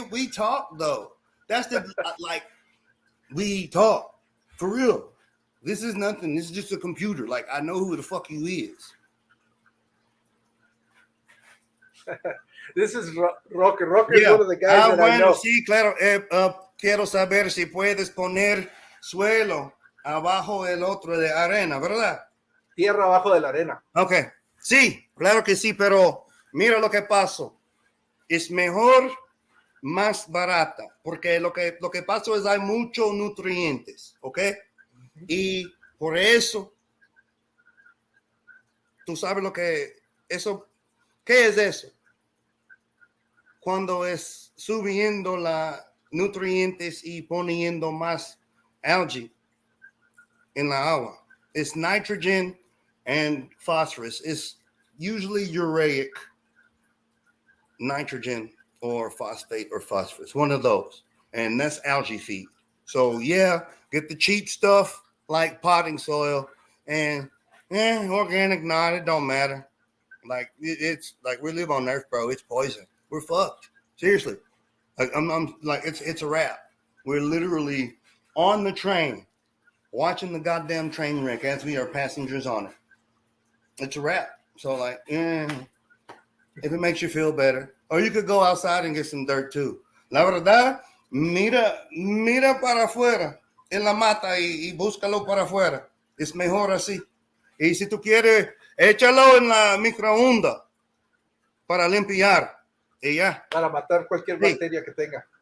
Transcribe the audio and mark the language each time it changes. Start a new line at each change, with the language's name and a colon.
English: We talk, though. That's the, like, we talk. For real. This is nothing. This is just a computer. Like, I know who the fuck you is. This is Rocker. Rocker is one of the guys that I know.
Spanish: Sí, claro. Quiero saber si puedes poner suelo abajo el otro de arena, ¿verdad? Tierra abajo de la arena. Ok. Sí, claro que sí, pero mira lo que pasó. Es mejor más barata, porque lo que pasa es hay muchos nutrientes, ¿ok? Y por eso, tú sabes lo que eso, ¿qué es eso? Cuando es subiendo la nutrientes y poniendo más algae en la agua.
English: It's nitrogen and phosphorus. It's usually ureic, nitrogen, or phosphate or phosphorus, one of those. And that's algae feed. So yeah, get the cheap stuff like potting soil and organic, not, it don't matter. Like it's like we live on Earth, bro. It's poison. We're fucked. Seriously. Like I'm like it's a wrap. We're literally on the train, watching the goddamn train wreck as we are passengers on it. It's a wrap. So like, if it makes you feel better, or you could go outside and get some dirt too.
Spanish: La verdad, mira para afuera en la mata y búscalo para afuera. Es mejor así. Y si tú quieres, échalo en la microondas para limpiar. Y ya. Para matar cualquier bacteria que tenga.